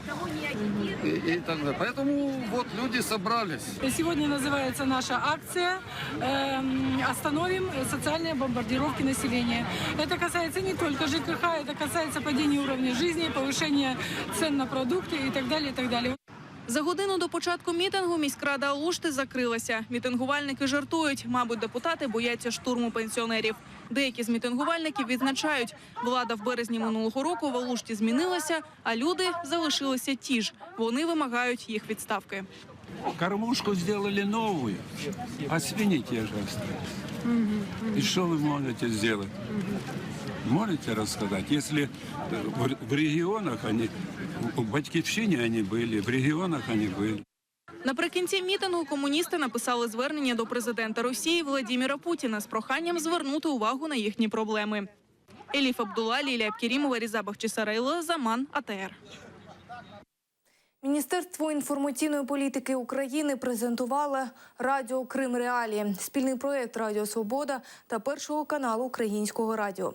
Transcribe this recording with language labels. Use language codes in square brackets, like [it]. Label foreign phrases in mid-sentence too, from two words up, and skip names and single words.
[ru] И так далее. Поэтому вот люди собрались. Сегодня называется наша акция «Остановим социальные бомбардировки населения». Это касается не только ЖКХ, это касается падения уровня жизни, повышения цен на продукты и так далее, и так далее. [uk] За годину до початку мітингу міськрада Алушти закрилася. Мітингувальники жартують, мабуть, депутати бояться штурму пенсіонерів. Деякі з мітингувальників відзначають, влада в березні минулого року в Алушті змінилася, а люди залишилися ті ж. Вони вимагають їх відставки. [ru] Кормушку сделали новую, а свиньи те же остались. И что вы можете сделать? Можете рассказать? Если в регионах они, в Батьківщині они были, в регионах они были. [uk] Наприкінці мітингу комуністи написали звернення до президента Росії Владимира Путіна з проханням звернути увагу на їхні проблеми. Еліф Абдулла, Лілія Абкерімова, Різа Бахчисарайло, Заман, АТР. Міністерство інформаційної політики України презентувало радіо Крим Реалії – спільний проєкт Радіо Свобода та Першого каналу Українського радіо.